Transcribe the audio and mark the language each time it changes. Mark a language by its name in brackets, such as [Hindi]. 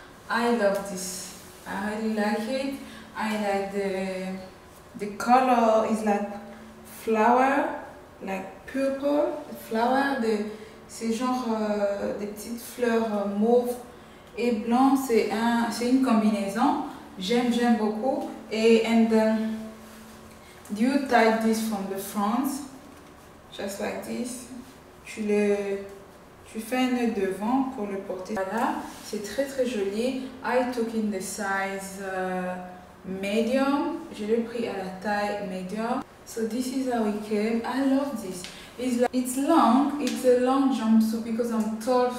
[English] I love this. I really like it. I like the color is like flower. Like purple flower, [French] c'est genre des petites fleurs mauve et blanc. C'est une combinaison. J'aime beaucoup. [English] And you tie this from the front, just like this. [French] Tu fais un nœud devant pour le porter. Voilà, c'est très joli. [English] I took in the size medium. [French] Je l'ai pris à la taille medium. [English] So this is how it came. I love this. It's long. It's a long jumpsuit because I'm tall.